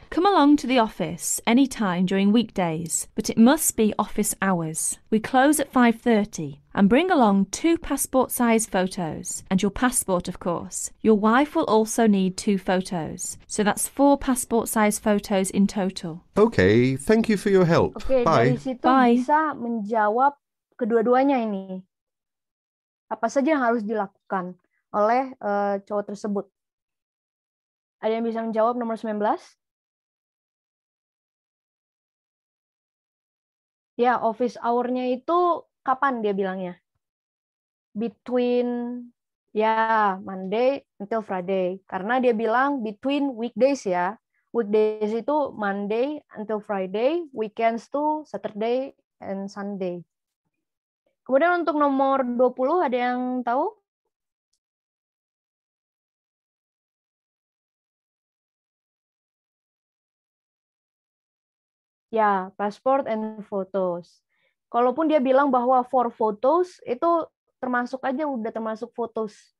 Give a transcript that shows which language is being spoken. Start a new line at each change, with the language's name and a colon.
English: Come along to the office any time during weekdays, but it must be office hours. We close at 5:30 and bring along 2 passport-size photos and your passport, of course. Your wife will also need 2 photos, so that's 4 passport-size photos in total. Okay, thank you for your help.
Indonesian: Oke,
English: Bye.
Indonesian: dari situ
English: Bye.
Indonesian: bisa menjawab kedua-duanya ini. Apa saja yang harus dilakukan oleh cowok tersebut? Ada yang bisa menjawab nomor 19? Ya, office hour-nya itu kapan dia bilangnya?
English: Between, ya, Monday until Friday.
Indonesian: Karena dia bilang between weekdays ya. Weekdays itu
English: Monday until Friday,
Indonesian: weekends tuh
English: Saturday and Sunday.
Indonesian: Kemudian untuk nomor 20 ada yang tahu? Ya,
English: passport and photos.
Indonesian: Kalaupun dia bilang bahwa for photos itu termasuk aja udah termasuk photos.